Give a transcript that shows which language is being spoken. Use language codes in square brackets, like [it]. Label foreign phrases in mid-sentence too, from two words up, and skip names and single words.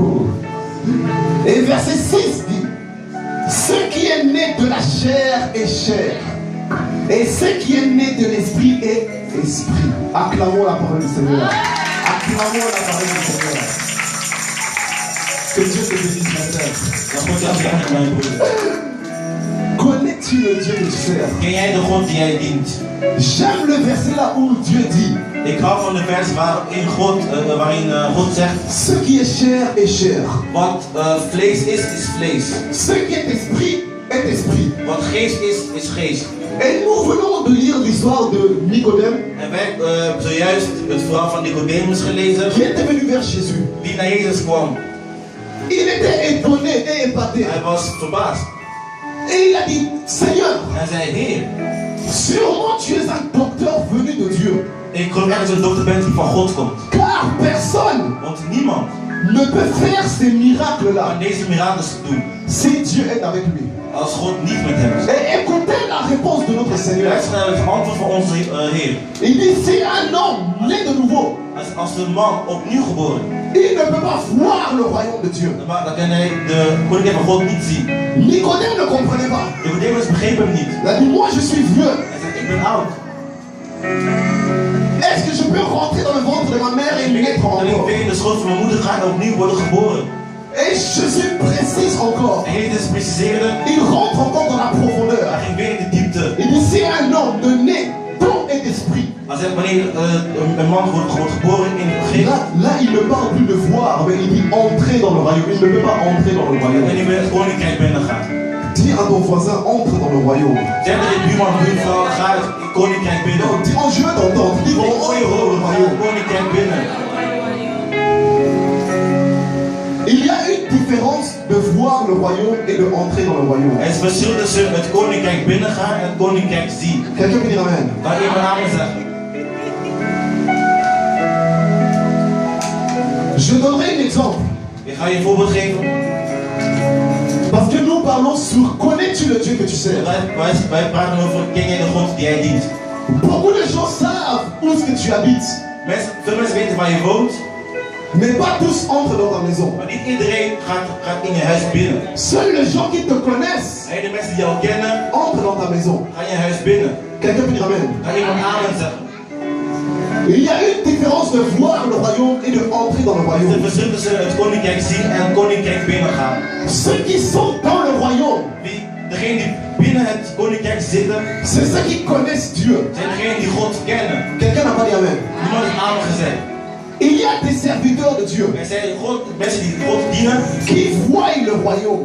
[fr] Et verset 6 dit: ce qui est né de la chair est chair, et ce qui est né de l'esprit est esprit. Acclamons la parole du Seigneur. Acclamons la parole du Seigneur. Que Dieu te bénisse, ma sœur. Connais-tu le Dieu que tu sers? [nl] Ken jij de God die jij dient? [fr] J'aime le verset là où Dieu dit: [nl] Ik hou van de vers waarin God zegt: [fr] ce qui est chair est chair. [nl] Wat vlees is vlees. [fr] Ce qui est esprit est esprit. [nl] Wat geest is geest. [fr] Et nous venons de lire l'histoire de Nicodème, [nl] En wij hebben zojuist het verhaal van Nicodemus gelezen, [fr] qui était venu vers Jésus. [nl] die naar Jezus kwam. [fr] Il était étonné et épaté. [nl] Hij was verbaasd. [fr] Et il a dit: Seigneur, [nl] Hij zei: Heer, [fr] sûrement tu es un docteur venu de Dieu. [nl] ik geloof dat je een dokter bent die van God komt. [fr] Car personne [nl] Want niemand [fr] ne peut faire ces miracles-là [nl] kan deze mirakels doen [fr] si Dieu est avec lui. [nl] als God niet met hem is. [fr] Et écoutez la réponse de notre Seigneur. [nl] Luister naar het antwoord van onze Heer. [fr] Il dit: si un homme né de nouveau, [nl] Als de man opnieuw geboren, [fr] il ne peut pas voir le royaume de Dieu. [nl] dan kan hij de koninkrijk van God niet zien. [fr] Nicodème ne comprenait pas. [nl] Nicodemus begreep hem niet. [fr] Il a dit: moi je suis vieux. [nl] Hij zegt: ik ben oud. [fr] Est-ce que je peux rentrer dans le ventre de ma mère et naître [nl] En ik encore? ben in de schoot van mijn moeder gaan en opnieuw worden geboren. [fr] Et Jésus précise encore. [nl] En Jezus preciseerde, [fr] Il rentre encore dans la profondeur. [nl] hij ging weer in de diepte. [fr] Il dit: si un homme ne naît d'eau et d'esprit. [nl] Hij zegt: wanneer een man wordt geboren in het geest, [fr] Là, il ne parle plus de voir, mais il dit entrer dans le royaume. Il ne peut pas entrer dans le en royaume. [nl] die weer het koninkrijk binnen gaat. [fr] Dis à ton voisin: entre dans le royaume. [nl] Zeg dat je buurman, buurvrouw, ga het koninkrijk binnen. [fr] Non, dis: oh, je veux t'entendre. Dis: Ik vraiment, [nl] hoor je [fr] entre dans le [nl] horen, ga het [fr] royaume. [nl] koninkrijk binnen. [fr] Il y a une différence de voir le royaume et de entrer dans le royaume. [nl] Er is verschil tussen het koninkrijk binnengaan en het koninkrijk zien. [fr] Quelqu'un peut dire amen. [nl] Kan iemand amen zeggen? [fr] Je donnerai un exemple. [nl] Ik ga je een voorbeeld geven. [fr] Parce que nous parlons sur connais-tu le Dieu que tu sers. [nl] Wij praten over: ken jij de God die jij dient? [fr] Beaucoup de gens savent où est-ce que tu habites, [nl] Veel mensen weten waar je woont, [fr] mais pas tous entrent dans ta maison. [nl] maar niet iedereen gaat in je huis binnen. [fr] Seuls les gens qui te connaissent [nl] En de mensen die jou kennen, [fr] entrent dans ta maison. [nl] gaan je huis binnen. [fr] Quelqu'un peut dire amen. [nl] Ga iemand amen zeggen. [fr] Il y a une différence de voir le royaume et de entrer dans le [nl] Er is royaume. een verschil tussen het koninkrijk zien en het koninkrijk binnengaan. [fr] Ceux qui sont dans le royaume [nl] Degenen die binnen het koninkrijk zitten, [fr] c'est ceux qui connaissent Dieu. [nl] zijn degenen die God kennen. [fr] Quelqu'un n'a pas dit amen. [nl] Niemand heeft amen gezegd. [fr] Il y a des serviteurs de Dieu [nl] Er zijn mensen die God dienen, [fr] qui voient le royaume,